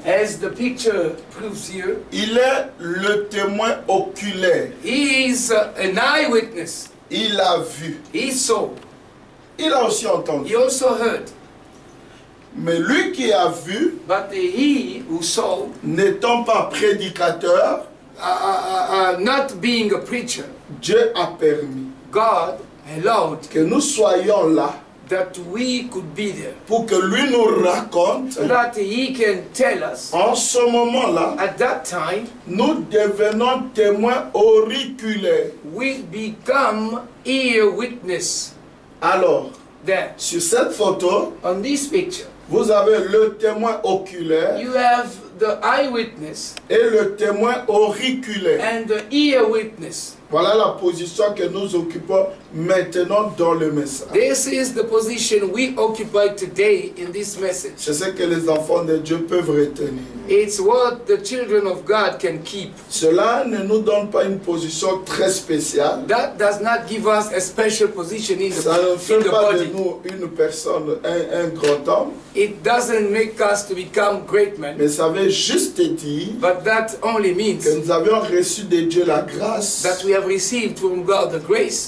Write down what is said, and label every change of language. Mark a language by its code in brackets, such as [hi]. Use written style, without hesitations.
[en] as the picture proves here, [fr] il est le témoin oculaire. [en] he is an eyewitness. [fr] Il a vu. [en] He saw. [fr] Il a aussi entendu. [en] He also heard. [fr] Mais lui qui a vu, [en] But he who saw, [fr] n'étant pas prédicateur, [en] not being a preacher, [fr] Dieu a permis. [en] God allowed [fr] que nous soyons là [en] that we could be there, [fr] pour que lui nous raconte. [en] so that he can tell us [fr] En ce moment-là, [en] at that time [fr] nous devenons témoins auriculaires. [en] we become ear witness. [fr] Alors, [en] There, [fr] sur cette photo, [en] on this picture, [fr] vous avez le témoin oculaire [en] you have the eyewitness [fr] et le témoin auriculaire. [en] and the ear witness. [fr] Voilà la position que nous occupons maintenant dans le message. [en] This is the position we occupy today in this message. [fr] C'est ce que les enfants de Dieu peuvent retenir. [en] It's what the children of God can keep. [fr] Cela ne nous donne pas une position très spéciale. [en] That does not give us a special position in [fr] Ça ne [en] the [fr] fait pas de [en] body. [fr] nous une personne, un grand homme, [en] It doesn't make us to become great men, [fr] mais ça veut juste dire [en] but that only means [fr] que nous avions reçu de Dieu la grâce [en] that we have received from God the grace